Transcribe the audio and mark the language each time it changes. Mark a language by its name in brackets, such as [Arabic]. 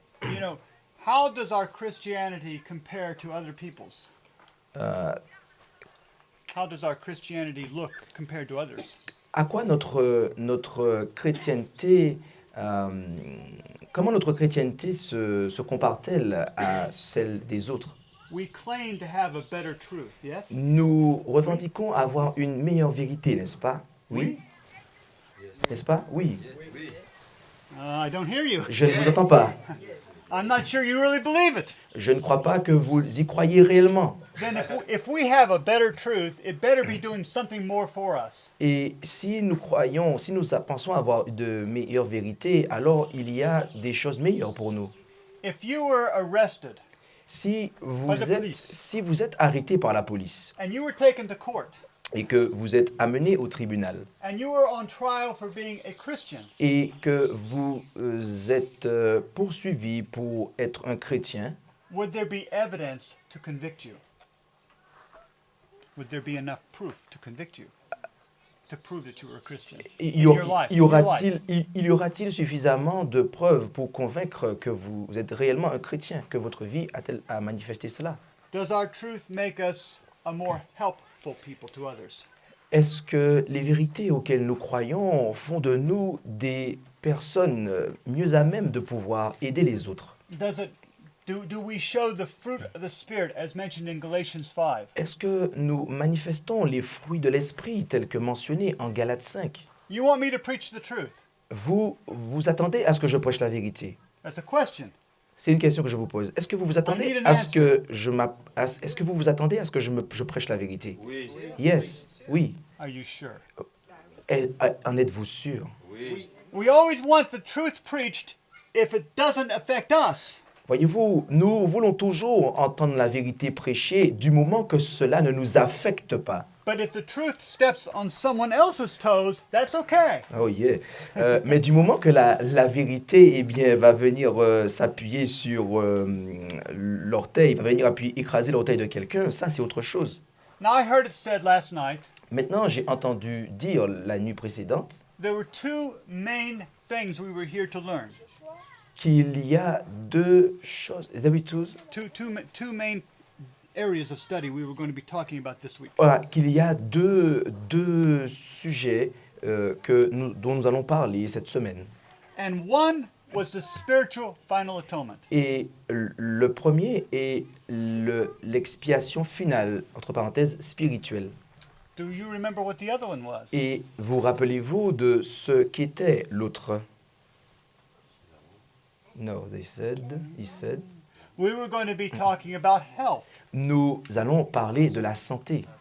[English] You know, how does our Christianity compare to other people's? euh, How does our Christianity look compared to others? [French] à quoi notre chrétienté, comment notre chrétienté se compare-t-elle à celle des autres? [English] We claim to have a better truth, yes? [French] Nous revendiquons avoir une meilleure vérité, n'est-ce pas? Oui. N'est-ce pas? Oui. [English] I don't hear you. [French] Je ne vous entends pas. [English] I'm not sure you really believe it. [French] Je ne crois pas que vous y croyez réellement. [English] Then if we have a better truth, it better be doing something more for us. [French] Et si nous croyons, si nous pensons avoir de meilleures vérités, alors il y a des choses meilleures pour nous. [English] If you were arrested [French] Si [English] By the police. [French] si vous êtes arrêté par la police [English] and you were taken to court [French] et que vous êtes amené au tribunal [English] and you were on trial for being a Christian, [French] et que vous êtes poursuivi pour être un chrétien, [English] would there be evidence to convict you? Would there be enough proof to convict you? To prove that you were a Christian? [French] y [English] In your life, in your life. [French] y aura-t-il suffisamment de preuves pour convaincre que vous êtes réellement un chrétien, que votre vie a manifesté cela? [English] Does our truth make us a more helpful people to others? [French] Est-ce que les vérités auxquelles nous croyons font de nous des personnes mieux à même de pouvoir aider les autres? [English] Do we show the fruit of the Spirit as mentioned in Galatians 5? [French] Est-ce que nous manifestons les fruits de l'esprit tels que mentionnés en Galates 5? [English] You want me to preach the truth? [French] Vous attendez à ce que je prêche la vérité? [English] That's a question. [French] C'est une question que je vous pose. Est-ce que vous vous attendez [English] need an [French] à ce que est-ce que vous vous attendez à ce que je prêche la vérité? Oui. [English] Yes, [French] oui. [English] Are you sure? [French] En êtes-vous sûr? Oui. [English] We always want the truth preached if it doesn't affect us. [French] Voyez-vous, nous voulons toujours entendre la vérité prêchée du moment que cela ne nous affecte pas. [English] But if the truth steps on someone else's toes, that's okay. Oh yeah. [French] Mais du moment que la vérité va venir s'appuyer sur l'orteil, va venir écraser l'orteil de quelqu'un, ça c'est autre chose. [English] Now I heard it said last night, [French] Maintenant, j'ai entendu dire la nuit précédente [English] there were two main things we were here to learn. [French] qu'il y a deux choses. [English] Two main areas of study we were going to be talking about this week. [French] Voilà, qu'il y a deux sujets dont nous allons parler cette semaine. [English] And one was the spiritual final atonement. [French] Et le premier est l'expiation finale, entre parenthèses, spirituelle. [English] Do you remember what the other one was? [French] Et vous rappelez-vous de ce qu'était l'autre? [English] No, he said. We were going to be talking about health. [French] Nous allons parler de la santé,